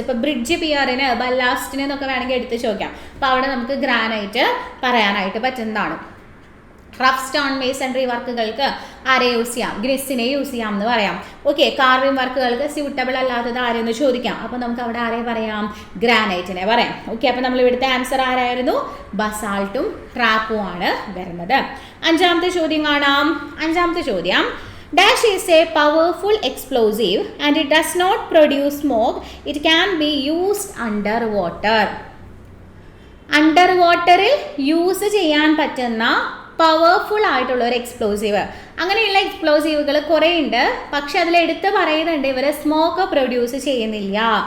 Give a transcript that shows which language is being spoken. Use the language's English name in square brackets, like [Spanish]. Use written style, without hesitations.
[Malayalam] ഇപ്പോൾ ബ്രിഡ്ജ് പിയറിന്, ബല്ലാസ്റ്റിന് എന്നൊക്കെ വേണമെങ്കിൽ എടുത്ത് ചോദിക്കാം. അപ്പോൾ അവിടെ നമുക്ക് ഗ്രാനൈറ്റ് പറയാനായിട്ട് പറ്റുന്നതാണ്. റഫ് സ്റ്റോൺ മേസൺറി വർക്കുകൾക്ക് ആരെ യൂസ് ചെയ്യാം? ഗ്രിസിനെ യൂസ് ചെയ്യാം എന്ന് പറയാം. ഓക്കെ, കാർവിംഗ് വർക്കുകൾക്ക് സ്യൂട്ടബിൾ അല്ലാത്തത് ആരെന്ന് ചോദിക്കാം. അപ്പോൾ നമുക്ക് അവിടെ ആരെ പറയാം? ഗ്രാനൈറ്റിനെ പറയാം. ഓക്കെ, അപ്പോൾ നമ്മൾ ഇവിടുത്തെ ആൻസർ ആരായിരുന്നു? ബസാൾട്ടും ട്രാപ്പും ആണ് വരുന്നത്. അഞ്ചാമത്തെ ചോദ്യം കാണാം. അഞ്ചാമത്തെ ചോദ്യം, [English] Dash is a powerful explosive and it does not produce smoke. It can be used underwater. [Malayalam] അണ്ടർവാട്ടറിൽ use ചെയ്യാൻ പറ്റുന്ന പവർഫുൾ ആയിട്ടുള്ള ഒരു എക്സ്പ്ലോസീവ്. അങ്ങനെയുള്ള എക്സ്പ്ലോസീവുകൾ കുറേ ഉണ്ട്, പക്ഷെ അതിൽ എടുത്ത് പറയുന്നുണ്ട് ഇവർ സ്മോക്ക് പ്രൊഡ്യൂസ് ചെയ്യുന്നില്ല.